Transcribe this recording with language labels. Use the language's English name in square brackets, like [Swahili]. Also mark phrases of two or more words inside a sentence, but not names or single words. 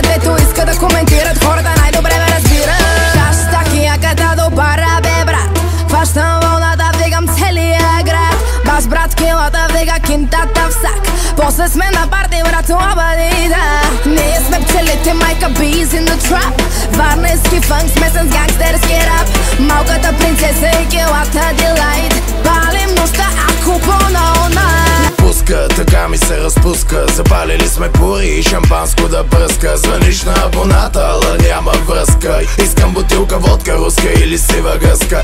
[Bulgarian] Дето иска да коментират, хората най-добре ме разбират. Хаштаг яката до пара, бе брат. Хващам вълната, вдигам целия град. Баш брат килата, вдига кинтата в сак. После сме на парти, брат, обади, да. Ние сме пчелите, майка [English] bees in the trap. [Bulgarian] Варненски фънк, смесен с гангстерски рап. Малката принцеса и килата делайт. Палим нощта, ако по-на Пуска, така ми се разпуска. Запалили сме пури и шампанско да пръска. Звъниш на абоната, ала няма връзка. Искам бутилка водка, руска или сива гъска.